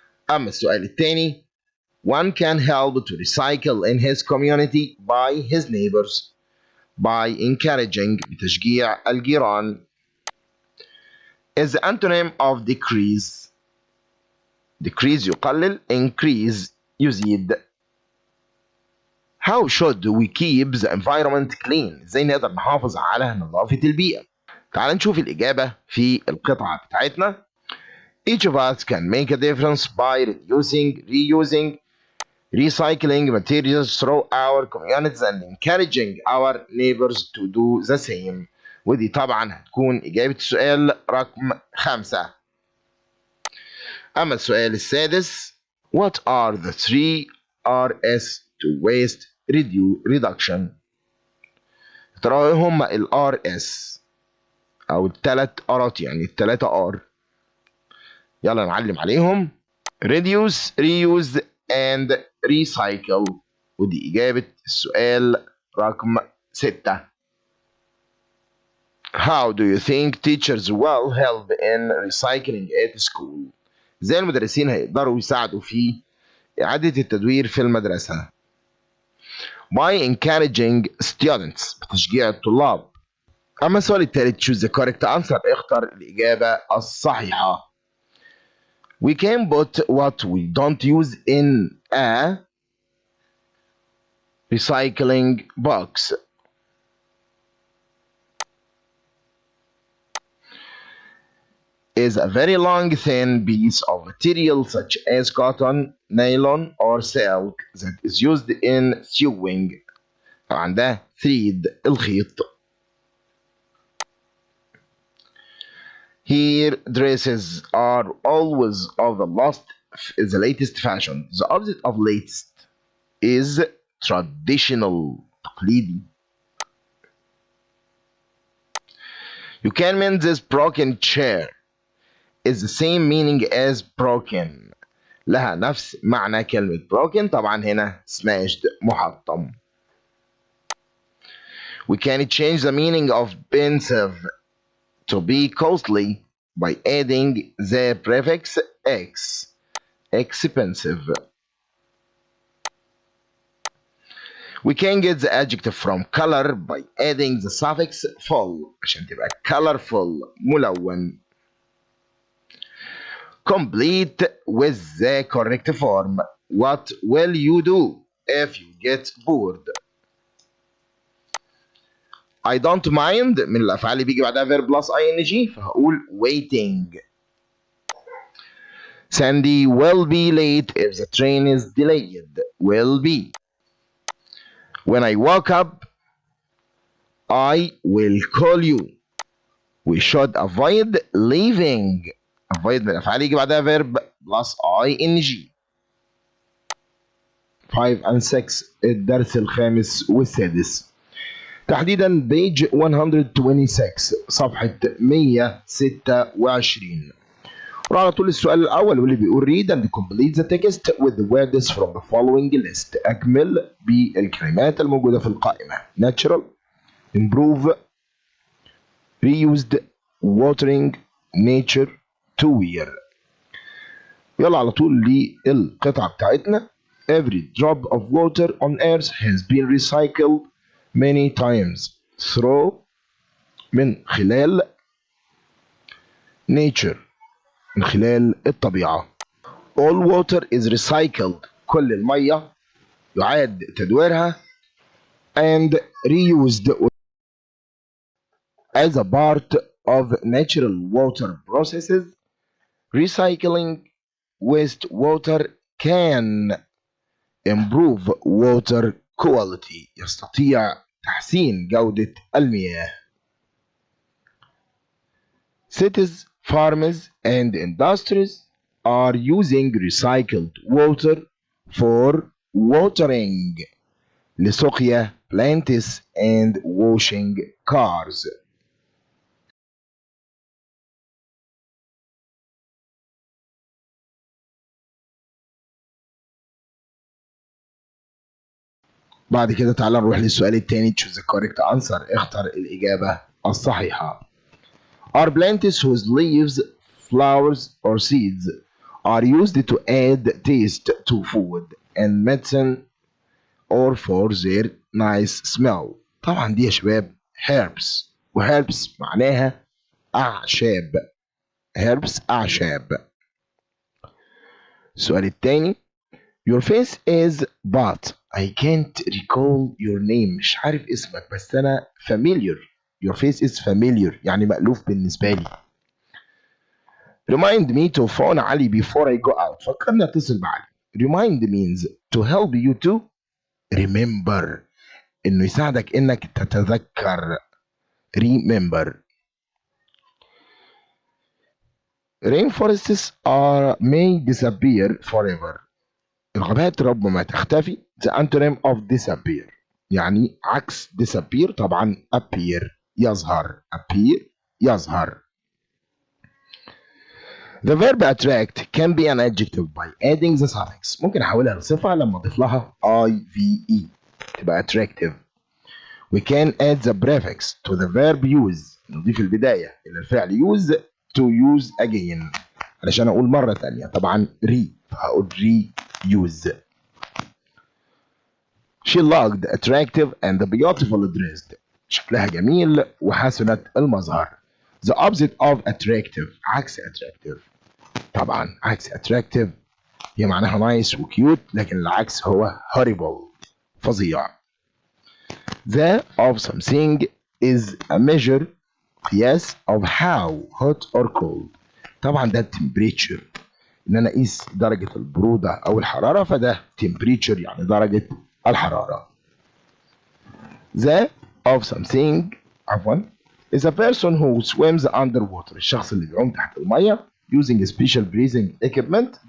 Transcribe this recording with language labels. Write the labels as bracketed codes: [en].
[ar] أما السؤال الثاني: [en] one can help to recycle in his community by his neighbors, by encouraging [ar] بتشجيع الجيران. [en] is the antonym of decrease. decrease [ar] يقلل, [en] increase [ar] يزيد. [en] How should we keep the environment clean? [ar] ازاي نقدر نحافظ على نظافة البيئة؟ تعال نشوف الإجابة في القطعة بتاعتنا. [en] Each of us can make a difference by reducing, reusing, recycling materials through our communities and encouraging our neighbors to do the same. [ar] ودي طبعا هتكون إجابة السؤال رقم 5. أما السؤال السادس: [en] What are the 3 R's to waste reduction؟ [ar] ترى هم ال RS أو الثلاث R'ات، يعني الثلاثة R. يلا نعلم عليهم. [en] reduce, reuse, and recycle. [ar] ودي إجابة السؤال رقم 6. [en] How do you think teachers will help in recycling at school؟ [ar] ازاي المدرسين هيقدروا يساعدوا في إعادة التدوير في المدرسة. [en] by encouraging students [ar] بتشجيع الطلاب. أما السؤال الثالث [en] choose the correct answer [ar] اختر الإجابة الصحيحة. [en] we can put what we don't use in a recycling box. is a very long thin piece of material such as cotton, nylon or silk that is used in sewing. [ar] طبعا ده thread الخيط. [en] Here dresses are always of the latest fashion. The opposite of latest is traditional [ar] تقليدي. [en] You can mend this broken chair is the same meaning as broken. [ar] لها نفس معنى كلمة broken. طبعا هنا smashed محطم. [en] We can change the meaning of pensive to be costly by adding the prefix x. Expensive. We can get the adjective from color by adding the suffix full [ar] عشان تبقى [en] colorful [ar] ملون. [en] Complete with the correct form. What will you do if you get bored? I don't mind [ar] من الأفعال اللي بيجي بعدها verb plus ing فهقول [en] waiting. Sandy will be late if the train is delayed. Will be. When I wake up, I will call you. We should avoid leaving. avoid [ar] من الأفعال يجي بعدها [en] verb plus ing. 5 and 6 [ar] الدرس الخامس والسادس. تحديدا [en] page 126 [ar] صفحة 126. وراح على طول السؤال الأول واللي بيقول [en] read and complete the text with the words from the following list. [ar] أكمل بالكلمات الموجودة في القائمة. [en] natural, improve, reused, watering, nature, to wear. [ar] يلا على طول للقطعة بتاعتنا. [en] Every drop of water on earth has been recycled many times through [ar] من خلال [en] nature [ar] من خلال الطبيعة. [en] All water is recycled [ar] كل المية يعاد تدويرها [en] and reused as a part of natural water processes. Recycling wastewater can improve water quality. [ar] يستطيع تحسين جودة المياه. [en] Cities, farms and industries are using recycled water for watering [ar] لسقيا [en] plants and washing cars. [ar] بعد كده تعالى نروح للسؤال الثاني [en] choose the correct answer [ar] اختر الإجابة الصحيحة. [en] Are plants whose leaves, flowers or seeds are used to add taste to food and medicine or for their nice smell. [ar] طبعا دي يا شباب herbs وherbs معناها أعشاب. [en] herbs [ar] أعشاب. السؤال الثاني [en] Your face is but I can't recall your name. [ar] مش عارف اسمك بس أنا familiar. [en] Your face is familiar [ar] يعني مألوف بالنسبة لي. [en] Remind me to phone Ali before I go out. [ar] فكرني أتصل بعلي. [en] Remind means to help you to remember. [ar] إنه يساعدك إنك تتذكر. Remember. [en] Rainforests may disappear forever. [ar] الغابات ربما تختفي. [en] The antonym of disappear [ar] يعني عكس [en] disappear [ar] طبعا [en] appear [ar] يظهر. appear يظهر. [en] The verb attract can be an adjective by adding the suffix. [ar] ممكن احولها لصفة لما اضيف لها ive تبقى attractive. [en] We can add the prefix to the verb use. [ar] نضيف البداية إلى الفعل use [en] to use again [ar] علشان اقول مرة تانية. طبعا re فهقول re [en] use. She looked attractive and beautiful dressed. [ar] شكلها جميل وحسنة المظهر. [en] The opposite of attractive [ar] عكس [en] attractive. [ar] طبعا عكس attractive هي معناها [en] nice [ar] وكيوت، لكن العكس هو [en] horrible [ar] فظيع. [en] The of something is a measure [ar] قياس [en] of how hot or cold. [ar] طبعا ده temperature، ان انا اقيس درجة البرودة او الحرارة، فده temperature يعني درجة الحرارة. [en] The of something [ar] عفوا [en] is a person who swims underwater. [ar] الشخص اللي بيعوم تحت المية [en] using special breathing equipment.